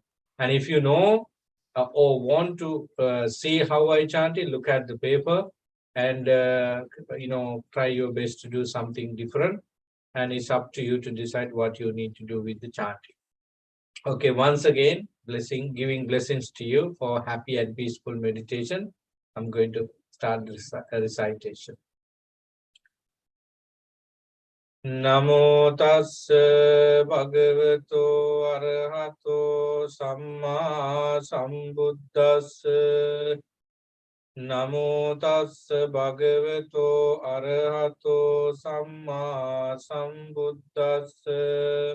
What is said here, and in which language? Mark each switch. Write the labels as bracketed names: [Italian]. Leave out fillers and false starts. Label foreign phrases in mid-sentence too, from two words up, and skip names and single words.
[English] And if you know or want to see how I chant it, look at the paper and try your best to do something different. And it's up to you to decide what you need to do with the chanting. Okay, once again, giving blessings to you for happy and peaceful meditation. I'm going to start the recitation. [Pali] Namo tassa bhagavato arahato samma sambuddhassa. Namo tassa bhagavato arahato samma sambuddhassa.